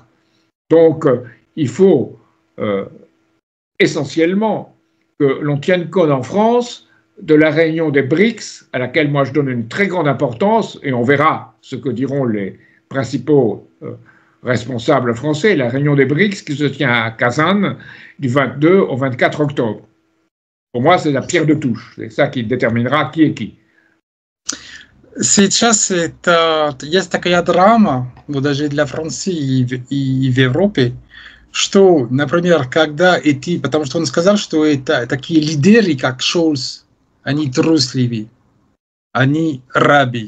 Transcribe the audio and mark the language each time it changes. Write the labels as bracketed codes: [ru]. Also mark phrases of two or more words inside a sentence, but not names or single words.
[fr] Donc, il faut essentiellement que l'on tienne compte en France de la réunion des BRICS, à laquelle moi je donne une très grande importance, et on verra ce que diront les principaux responsables français, la réunion des BRICS qui se tient à Kazan du 22 au 24 octobre. Pour moi, c'est la pierre de touche, c'est ça qui déterminera qui est qui. [ru] Сейчас есть такая драма, вот даже для Франции и в Европе, что, например, когда эти, потому что он сказал, что это такие лидеры, как Шольц, они трусливы, они рабы.